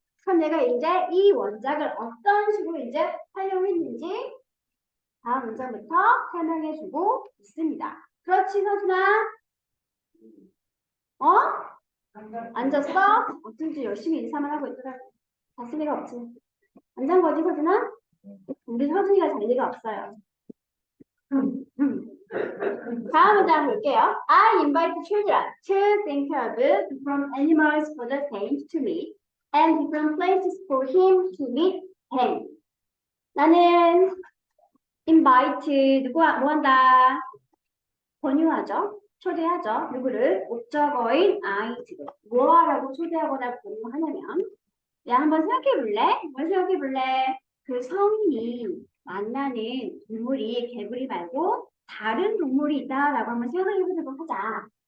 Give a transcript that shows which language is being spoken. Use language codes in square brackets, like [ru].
[ko] 그럼 내가 이제 이 원작을 어떤 식으로 이제 활용했는지 다음 문장부터 설명해주고 있습니다. 그렇지, 서준아? 어? 앉았어? 어쩐지 열심히 인사만 하고 있더라고. 다쓸 리가 없지. 앉은 거지, 서준아? 우리 서준이가 잘 리가 없어요. 다음 문장 볼게요. [en] I invite children to think of different animals for the saint to meet and different places for him to meet them. [ko] 나는 invite 누구 뭐 한다? 권유하죠. 초대하죠. 누구를? 목적어인 I를 뭐하라고 초대하거나 권유하냐면 야 한번 생각해 볼래? 뭘 생각해 볼래? 그 성인이 만나는 동물이 개구리 말고 다른 동물이 있다라고 한번 생각해 보도록 하자.